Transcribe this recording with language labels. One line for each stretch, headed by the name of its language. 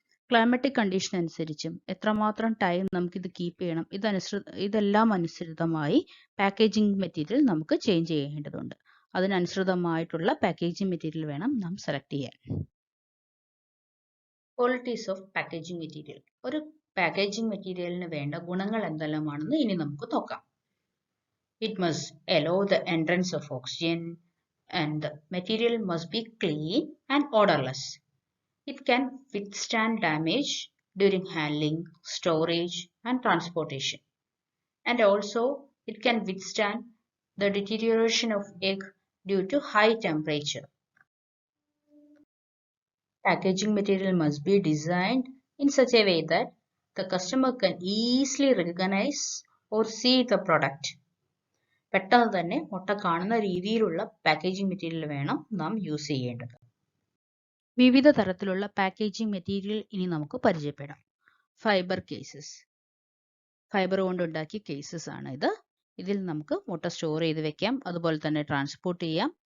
Malayalam: Climatic condition അനുസരിച്ചും എത്രമാത്രം time നമുക്കിത് കീപ്പ് ചെയ്യണം ഇതെല്ലാം അനുസൃതമായി പാക്കേജിംഗ് മെറ്റീരിയൽ നമുക്ക് ചേഞ്ച് ചെയ്യേണ്ടതുണ്ട്. അതിനനുസൃതമായിട്ടുള്ള പാക്കേജിംഗ് മെറ്റീരിയൽ വേണം നാം സെലക്ട് ചെയ്യാൻ.
English: Qualities of packaging material.
Malayalam: ഒരു പാക്കേജിംഗ് മെറ്റീരിയലിന് വേണ്ട ഗുണങ്ങൾ എന്തെല്ലാമാണെന്ന് ഇനി നമുക്ക് നോക്കാം.
English: It must allow the entrance of oxygen and the material must be clean and odorless. It can withstand damage during handling, storage and transportation. And also it can withstand the deterioration of egg due to high temperature. Packaging material must be designed in such a way that the customer can easily recognize or see the product.
Malayalam: പെട്ടെന്ന് തന്നെ മുട്ട കാണുന്ന രീതിയിലുള്ള packaging material വേണം നാം use ചെയ്യേണ്ടത്. വിവിധ തരത്തിലുള്ള പാക്കേജിംഗ് മെറ്റീരിയൽ ഇനി നമുക്ക് പരിചയപ്പെടാം. ഫൈബർ കേസസ്, ഫൈബർ കൊണ്ടുണ്ടാക്കിയ കേസസ് ആണ് ഇത്. ഇതിൽ നമുക്ക് മുട്ട സ്റ്റോർ ചെയ്ത് വെക്കാം, അതുപോലെ തന്നെ ട്രാൻസ്പോർട്ട് ചെയ്യാം.